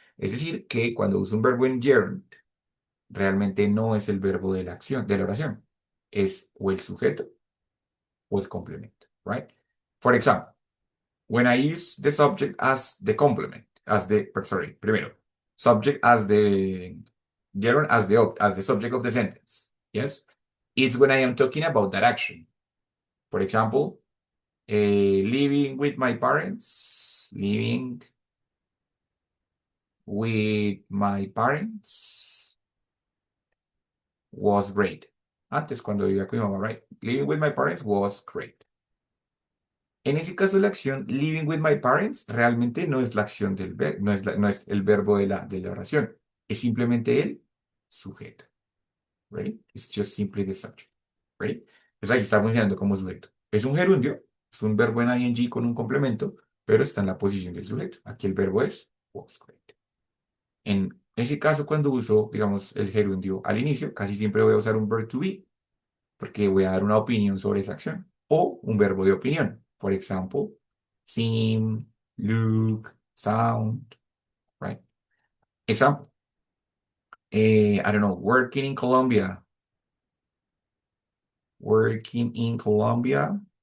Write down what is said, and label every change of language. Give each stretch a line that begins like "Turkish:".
Spanish: Es decir, que cuando uso un verbo en gerund, realmente no es el verbo de la acción, de la oración. Es o el sujeto o el complemento.
English: Right? For example, when I use the subject as the complement, primero, subject as the gerund as the subject of the sentence. Yes? It's when I am talking about that action. For example, living with my parents, living with my parents was great.
Spanish: Antes, cuando vivía con mi mamá, right?
English: Living with my parents was great.
Spanish: En ese caso, la acción
English: living with my parents
Spanish: realmente no es la acción del verbo, no es el verbo de la oración, es simplemente el sujeto, right?
English: It's just simply the subject, right?
Spanish: Entonces ahí está funcionando como sujeto. Es un gerundio, es un verbo en ing con un complemento, pero está en la posición del sujeto. Aquí el verbo es was great. En ese caso, cuando uso, digamos, el gerundio al inicio, casi siempre voy a usar un verb to be, porque voy a dar una opinión sobre esa acción, o un verbo de opinión.
English: For example, seem, look, sound, right? Example, I don't know, working in Colombia. Working in Colombia.